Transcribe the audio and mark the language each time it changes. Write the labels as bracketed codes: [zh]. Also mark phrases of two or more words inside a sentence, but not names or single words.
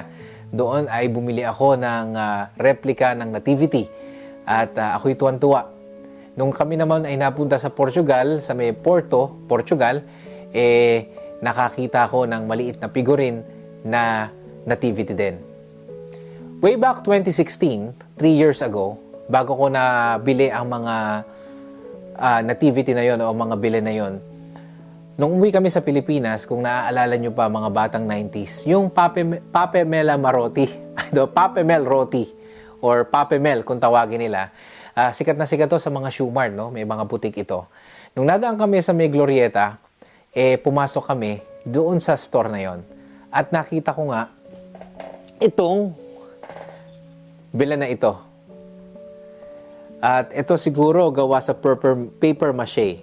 [tl] Doon ay bumili ako ng replica ng Nativity. At ako'y tuwan-tuwa. Nung kami naman ay napunta sa Portugal, sa may Porto, Portugal, nakakita ko ng maliit na figurine na nativity din. [en] Way back 2016, 3 years ago, [tl] bago ko nabili ang mga nativity na yon o mga bili na yon, nung umuwi kami sa Pilipinas, kung naaalala nyo pa mga batang 90s, yung Pape Mel Roti, Pape Mel Roti, or Pape Mel kung tawagin nila. Sikat na sikat to sa mga shoe mart, no? May mga butik ito. Nung nadaan kami sa may Glorieta, pumasok kami doon sa store na yon. At nakita ko nga itong Belen na ito. At ito siguro gawa sa [en] paper mache.